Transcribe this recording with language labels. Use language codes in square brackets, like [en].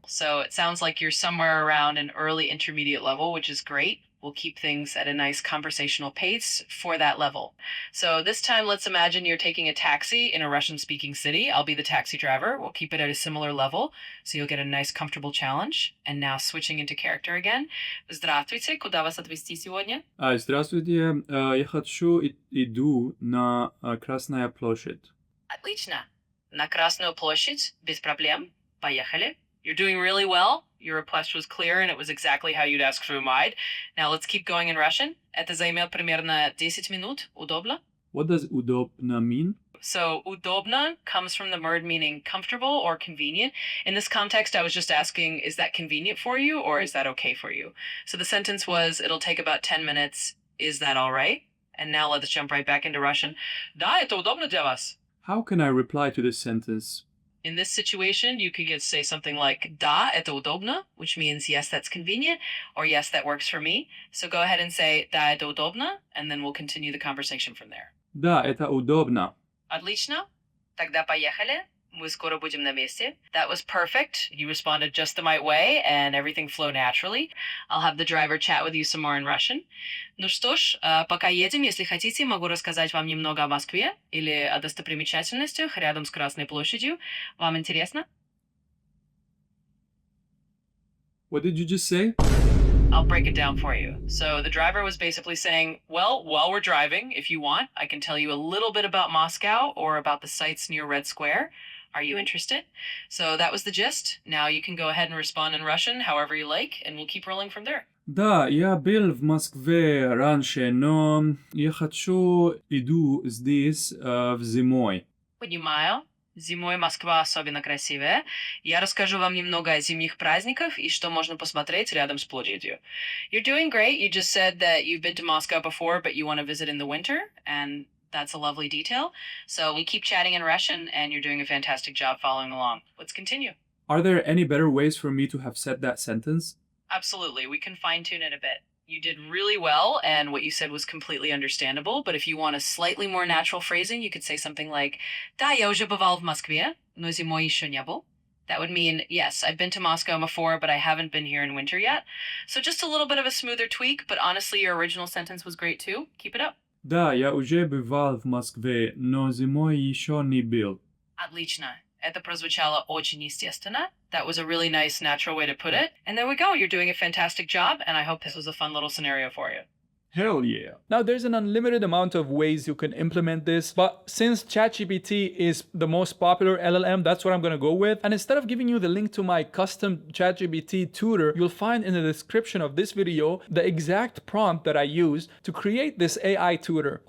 [en] So it sounds like you're somewhere around an early intermediate level, which is great. We'll keep things at a nice conversational pace for that level. So this time, let's imagine you're taking a taxi in a Russian-speaking city. I'll be the taxi driver. We'll keep it at a similar level, so you'll get a nice, comfortable challenge. And now switching into character again. [ru] Здравствуйте, куда вас отвезти сегодня? Здравствуйте, иду на Красная площадь. Отлично. На Красную площадь, без проблем. Поехали. [en] You're doing really well. Your request was clear and it was exactly how you'd ask for a ride. Now let's keep going in Russian. [ru] Это займет примерно 10 минут. Удобно? [en] What does удобно mean? So удобно comes from the word meaning comfortable or convenient. In this context, I was just asking, is that convenient for you or is that okay for you? So the sentence was, it'll take about 10 minutes. Is that all right? And now let's jump right back into Russian. [ru] Да, это удобно для вас. [en] How can I reply to this sentence? In this situation, you could say something like [ru] "Да, это удобно," [en] which means yes, that's convenient, or yes, that works for me. So go ahead and say [ru] "Да, это удобно," [en] and then we'll continue the conversation from there. [ru] Да, это удобно. Отлично. Тогда поехали. Мы скоро будем на месте. [en] That was perfect. You responded just the right way, and everything flowed naturally. I'll have the driver chat with you some more in Russian. [ru] Ну что ж, пока едем, если хотите, могу рассказать вам немного о Москве или о достопримечательностях рядом с Красной площадью. Вам интересно? [en] What did you just say? I'll break it down for you. So the driver was basically saying, well, while we're driving, if you want, I can tell you a little bit about Moscow or about the sites near Red Square. Are you interested? So that was the gist. Now you can go ahead and respond in Russian however you like, and we'll keep rolling from there. [ru] Да, я был в Москве раньше, но я иду здесь в зимой. Понимаю. Зимой Москва особенно красивая. Я расскажу вам немного о зимних праздниках и что можно посмотреть рядом с площадью. [en] You're doing great. You just said that you've been to Moscow before, but you want to visit in the winter, and that's a lovely detail. So we keep chatting in Russian, and you're doing a fantastic job following along. Let's continue. Are there any better ways for me to have said that sentence? Absolutely. We can fine-tune it a bit. You did really well, and what you said was completely understandable, but if you want a slightly more natural phrasing, you could say something like [ru] «Да, я уже бывал в Москве, но зимой еще не был». [en] That would mean, yes, I've been to Moscow before, but I haven't been here in winter yet. So just a little bit of a smoother tweak, but honestly, your original sentence was great too. Keep it up. [ru] Да, я уже бывал в Москве, но зимой еще не был. Отлично. Это прозвучало очень естественно. [en] That was a really nice, natural way to put it. And there we go. You're doing a fantastic job, and I hope this was a fun little scenario for you. Hell yeah. Now, there's an unlimited amount of ways you can implement this, but since ChatGPT is the most popular LLM, that's what I'm going to go with. And instead of giving you the link to my custom ChatGPT tutor, you'll find in the description of this video the exact prompt that I used to create this AI tutor.